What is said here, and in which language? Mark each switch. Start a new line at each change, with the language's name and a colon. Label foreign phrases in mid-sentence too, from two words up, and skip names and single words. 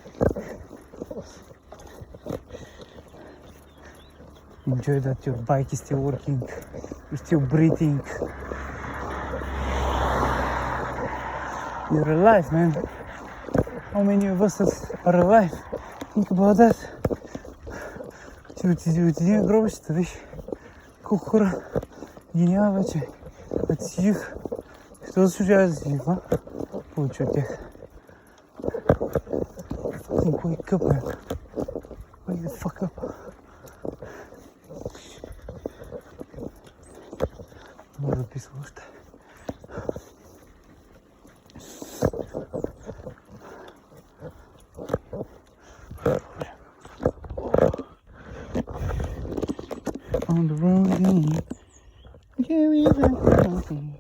English: Enjoy that your bike is still working. You're still breathing. You're alive, man. How many of us are alive? Think about that.
Bulgarian: Ти отиди на гробищата, виж колко хора ги няма вече. А ти си жив. Що заслужава да си жив, а? Получи от тях.
English: Fucking wake up, man. Wake the fuck up.
Bulgarian: Може да писам още.
English: On the road again, carry that coffee.